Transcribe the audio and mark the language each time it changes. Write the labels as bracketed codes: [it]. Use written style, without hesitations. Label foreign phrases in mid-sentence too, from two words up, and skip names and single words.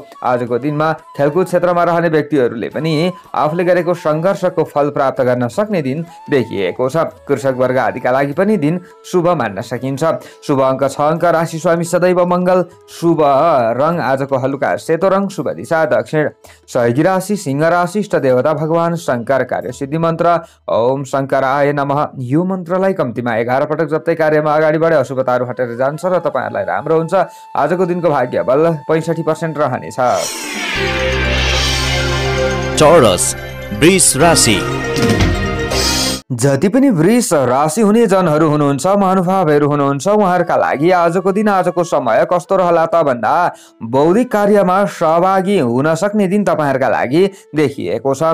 [ne] आजको दिनमा खेलकुद क्षेत्रमा रहने व्यक्तिहरूले पनि आफूले गरेको संघर्षको फल प्राप्त गर्न सक्ने दिन देखिएको छ। कृषक वर्ग आदिका लागि पनि दिन शुभ मान्न सकिन्छ। शुभ अङ्क 6 अङ्क, राशि स्वामी सदैव मङ्गल, शुभ रङ आजको हलुका सेतो रङ, शुभ दिशा दक्षिण, सहयोगी राशि सिंह राशि, इष्ट देवता भगवान शङ्कर, कार्य सिद्धि मन्त्र [sa] ओम शङ्कराय नमः। [ne] यो मन्त्रलाई कम्तीमा 11 पटक जप्दै कार्यमा अगाडि बढे अशुभताहरू हटेर जान्छ र तपाईहरुलाई राम्रो हुन्छ। आजको दिनको भाग्य बल 65% रहनेछ। चौरस वृष राशि। जति पनि वृष राशि हुने जनहरू हुनुहुन्छ, महानुभावहरू हुनुहुन्छ, उहाँहरूका लागि आजको दिन आजको समय कस्तो रहला त भन्दा बौद्धिक कार्यमा सहभागी हुन सक्ने दिन तपाईहरुका लागि देखिएको छ।